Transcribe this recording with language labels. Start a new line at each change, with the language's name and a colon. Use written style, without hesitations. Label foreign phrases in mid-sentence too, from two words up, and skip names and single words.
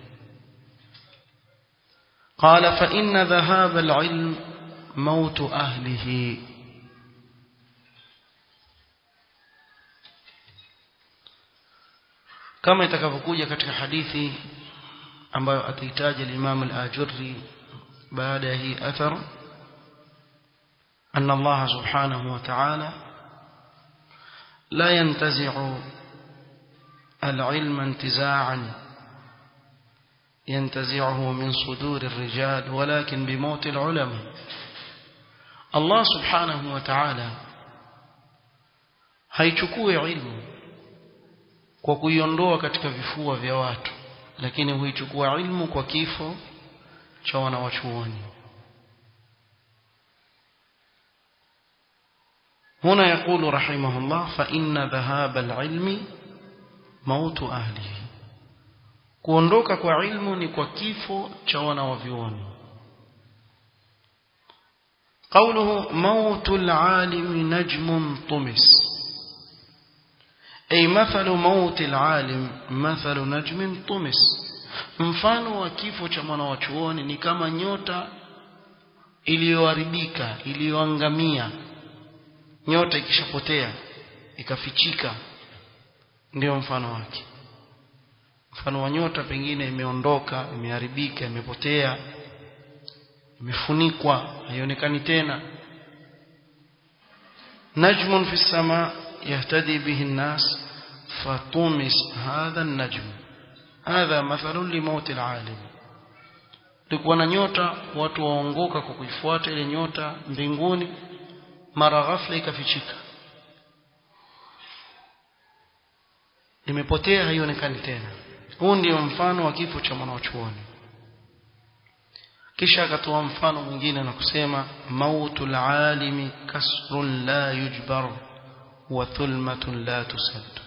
Arabic: قال: فإن ذهاب العلم موت أهله.
Swahili: kama itakavyokuja katika hadithi ambayo ataitaja al-Imam al-Ajurri baada ya hii athar,
Arabic: أن الله سبحانه وتعالى لا ينتزع العلم انتزاعا ينتزعه من صدور الرجال ولكن بموت العلماء. الله سبحانه وتعالى
Swahili: haichukui ilmu kwa kuiondoa katika vifua vya watu, lakini huichukua ilmu kwa kifo cha wanawachuoni.
Arabic: هنا يقول رحمه الله: فإن ذهاب العلم موت أهله.
Swahili: kuondoka kwa ilmu ni kwa kifo cha wanawavyuoni.
Arabic: قوله موت العالم نجم طمس، أي مثل موت العالم مثل نجم طمس.
Swahili: mfano wa kifo cha mwanachuoni ni kama nyota iliyoharibika, iliyoangamia, nyota ikishapotea ikafichika, ndio mfano wake. Mfano wa nyota pengine imeondoka, imeharibika, imepotea, imefunikwa, haionekani tena.
Arabic: نجم في السماء يهتدي به الناس فطمس هذا النجم. هذا مثل لموت العالم.
Swahili: Tulikuwa na nyota, watu waongoka kwa kuifuata ile nyota mbinguni, mara ghafla ikafichika, imepotea, haionekani tena. Huu ndio mfano wa kifo cha mwanachuoni. Kisha akatoa mfano mwingine na kusema
Arabic: موت العالم كسر لا يجبر وظلمة لا تسد.